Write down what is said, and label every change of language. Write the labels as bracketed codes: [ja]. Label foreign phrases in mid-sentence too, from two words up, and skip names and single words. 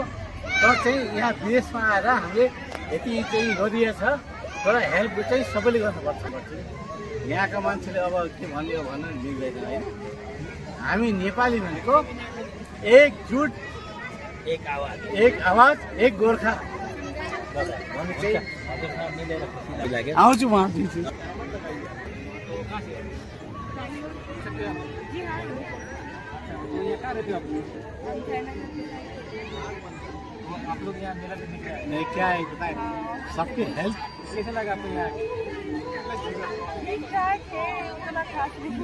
[ne] तर चाहिँ यहाँ विदेशमा आएर हामीले यति चाहिँ गरिएछ तर हेल्प चाहिँ सबैले गर्नुपर्छ भन्छ। यहाँका मान्छेले अब के भन्यो भन्नु मिल्दैन होइन। हामी नेपाली भनेको एकजुट एक आवाज एक गोर्खा भन्ने चाहिँ आउँछु म दिन्छु। [hi] आप लोग यहाँ मेला देखने के आए? नहीं क्या है बताए सबकी हेल्थ कैसा लगा आपको यहाँ? ठीक ठाक है, उतना खास नहीं।